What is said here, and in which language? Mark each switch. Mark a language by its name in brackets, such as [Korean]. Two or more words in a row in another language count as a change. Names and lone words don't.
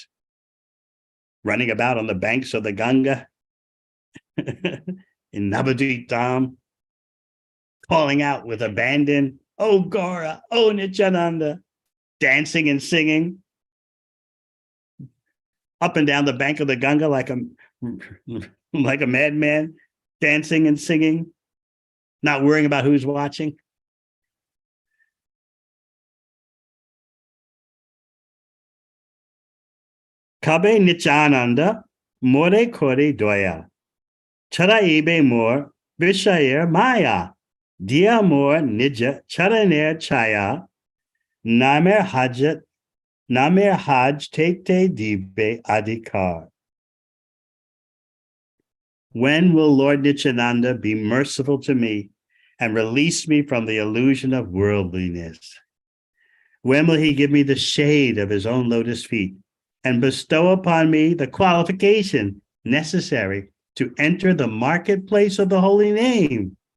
[English] Running about on the banks of the Ganga in Navadvip Dham, calling out with abandon, "Oh Gora, oh Nityananda," dancing and singing up and down the bank of the Ganga like a madman, dancing and singing, not worrying about who's watching. [Bangla] কবে নিত্যানন্দ, মোরে করে দয়া. ছাড়া ইবে মোরে, বিষয়ের মায়া. দিয়া মোরে নিজ চরণের ছায়া. নামের হাজাত, নামের হাজ তেতে দিবে অধিকার. [English] When will Lord Nityananda be merciful to me and release me from the illusion of worldliness? When will he give me the shade of his own lotus feet and bestow upon me the qualification necessary to enter the marketplace of the holy name?